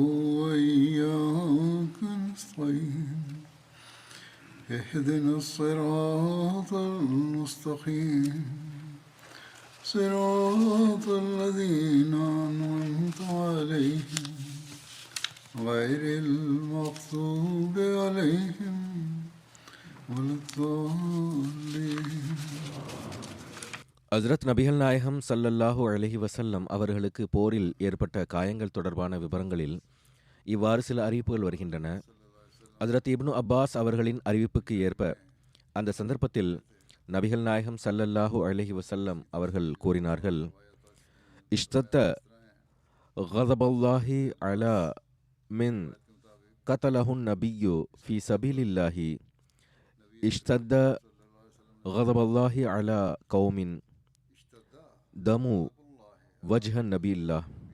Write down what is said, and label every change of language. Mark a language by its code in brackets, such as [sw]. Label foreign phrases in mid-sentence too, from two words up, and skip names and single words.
[ar] وإياك نستعين اهدنا الصراط المستقيم صراط الذين أنعمت عليهم غير المغضوب عليهم ولا الضالين. [ta] ஹஸ்ரத் நபிகள் நாயகம் [ar] صلى الله عليه وسلم [ta] அவர்களுக்கு போரில் ஏற்பட்ட காயங்கள் தொடர்பான விவரங்களில் இவ்வாறு சில அறிவிப்புகள் வருகின்றன. ஹஸ்ரத் இப்னு அப்பாஸ் அவர்களின் அறிவிப்புக்கு ஏற்ப அந்த சந்தர்ப்பத்தில் நபிகள் நாயகம் [ar] صلى الله عليه وسلم [ta] அவர்கள் கூறினார்கள், [ar] اشتد غضب الله على من قتله نبي في سبيل الله اشتد غضب الله على قوم دموا وجه نبي الله.